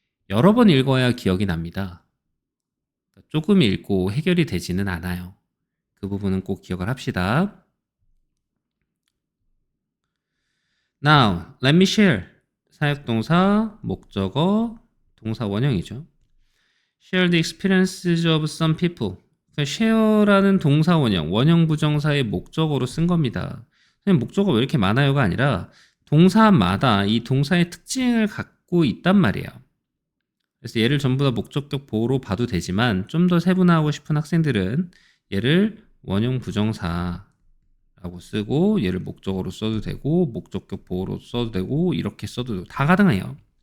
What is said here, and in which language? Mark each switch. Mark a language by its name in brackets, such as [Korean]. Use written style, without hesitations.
[Korean] 여러 번 읽어야 기억이 납니다. 조금 읽고 해결이 되지는 않아요. 그 부분은 꼭 기억을 합시다. [English] Now, let me share. [Korean] 사역동사, 목적어, 동사 원형이죠. [English] Share the experiences of some people. [Korean] 그러니까 share라는 동사 원형, 원형 부정사의 목적어로 쓴 겁니다. 목적어 왜 이렇게 많아요가 아니라 동사마다 이 동사의 특징을 갖고 있단 말이에요. 그래서 얘를 전부 다 목적격 보호로 봐도 되지만 좀 더 세분화하고 싶은 학생들은 얘를 원형 부정사라고 쓰고 얘를 목적어로 써도 되고 목적격 보호로 써도 되고 이렇게 써도 되고 다 가능해요.